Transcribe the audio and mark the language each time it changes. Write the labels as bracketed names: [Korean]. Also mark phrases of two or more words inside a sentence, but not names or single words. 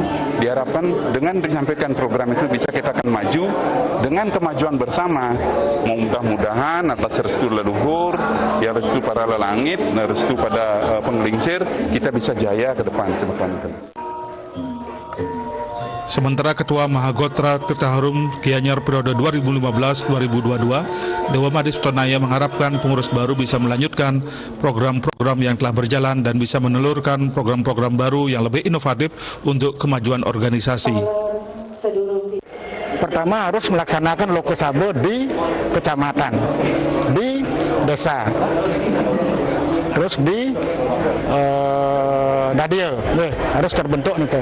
[Indonesian] Diharapkan dengan menyampaikan program itu bisa kita akan maju dengan kemajuan bersama. Mudah-mudahan atas restu leluhur, ya restu para lelangit, restu pada penggelincir, kita bisa jaya ke depan semeton itu. Sementara Ketua Mahagotra Tirta Harum Gianyar periode 2015-2022, Dewa Madis Tonaya mengharapkan pengurus baru bisa melanjutkan program-program yang telah berjalan dan bisa menelurkan program-program baru yang lebih inovatif untuk kemajuan organisasi. Pertama harus melaksanakan Lokesabo di kecamatan, di desa, terus di Dadio, harus terbentuk nih.